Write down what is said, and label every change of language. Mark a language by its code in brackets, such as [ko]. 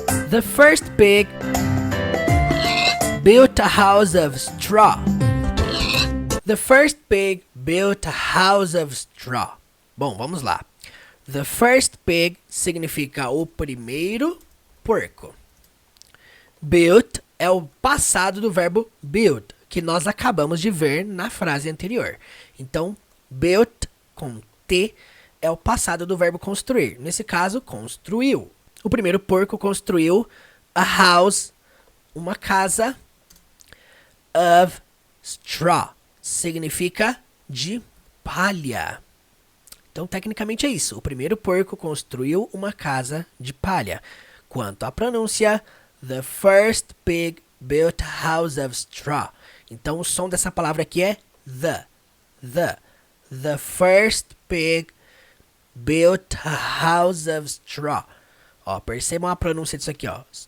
[en] The first pig built a house of straw. The first pig built a house of straw. [pt] Bom, vamos lá. The first pig significa o primeiro porco. Built é o passado do verbo build, que nós acabamos de ver na frase anterior. Então, built com T é o passado do verbo construir. Nesse caso, construiu. O primeiro porco construiu a house, uma casa, of straw. Significa de palha. Então, tecnicamente é isso. O primeiro porco construiu uma casa de palha. Quanto à pronúncia, [en] the first pig built a house of straw. [pt] Então, o som dessa palavra aqui é the. [en] The first pig built a house of straw. [pt] Ó, percebam a pronúncia disso aqui, ó.